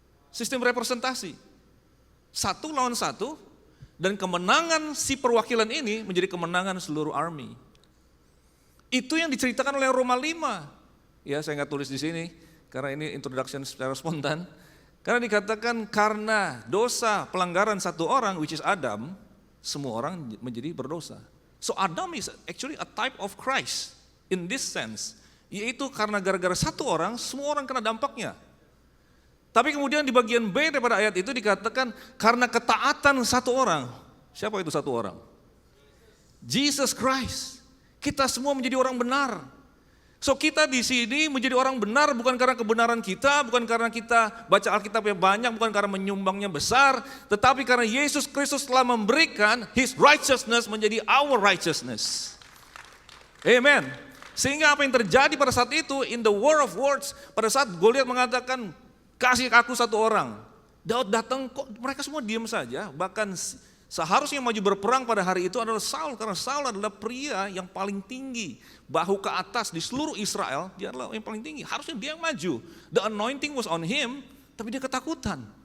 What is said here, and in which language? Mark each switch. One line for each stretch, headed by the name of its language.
Indonesian: Sistem representasi. Satu lawan satu, dan kemenangan si perwakilan ini menjadi kemenangan seluruh army. Itu yang diceritakan oleh Roma 5. Ya, saya nggak tulis di sini, karena ini introduction secara spontan. Karena dikatakan karena dosa pelanggaran satu orang,
English: which is Adam,
Indonesian: semua orang menjadi berdosa.
English: So Adam is actually a type of Christ in this sense.
Indonesian: Yaitu karena gara-gara satu orang, semua orang kena dampaknya. Tapi kemudian di bagian B daripada ayat itu dikatakan karena ketaatan satu orang. Siapa itu satu orang? Jesus Christ. Kita semua menjadi orang benar. So kita di sini menjadi orang benar bukan karena kebenaran kita, bukan karena kita baca Alkitab yang banyak, bukan karena menyumbangnya besar, tetapi karena Yesus Kristus telah memberikan
English: His righteousness
Indonesian: menjadi
English: our righteousness.
Indonesian: Amen. Sehingga apa yang terjadi pada saat itu,
English: in the war of words,
Indonesian: pada saat Goliat mengatakan, kasih aku satu orang. Daud datang, kok mereka semua diam saja, bahkan seharusnya maju berperang pada hari itu adalah Saul, karena Saul adalah pria yang paling tinggi, bahu ke atas di seluruh Israel, dia adalah yang paling tinggi. Harusnya dia yang maju.
English: The anointing was on him,
Indonesian: tapi dia ketakutan.